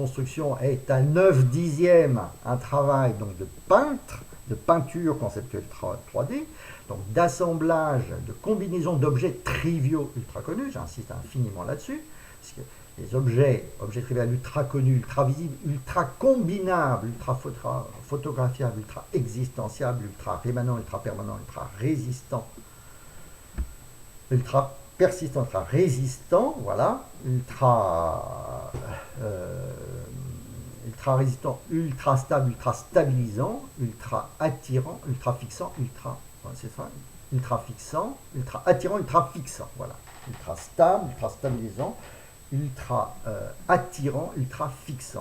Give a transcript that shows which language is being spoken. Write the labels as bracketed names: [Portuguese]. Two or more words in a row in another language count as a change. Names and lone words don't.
[French] construction est à 9/10 un travail donc de peintre, de peinture conceptuelle 3D, donc d'assemblage, de combinaison d'objets triviaux ultra connus, j'insiste infiniment là-dessus, parce que les objets triviaux ultra connus, ultra visibles, ultra combinables, ultra photographiables, ultra existenciables, ultra rémanents, ultra permanents, ultra résistants, ultra persistants, ultra résistants, voilà, ultra résistant, ultra stable, ultra stabilisant, ultra attirant, ultra fixant, c'est ça, ultra fixant, ultra attirant, ultra fixant, voilà, ultra stable, ultra stabilisant, ultra attirant, ultra fixant.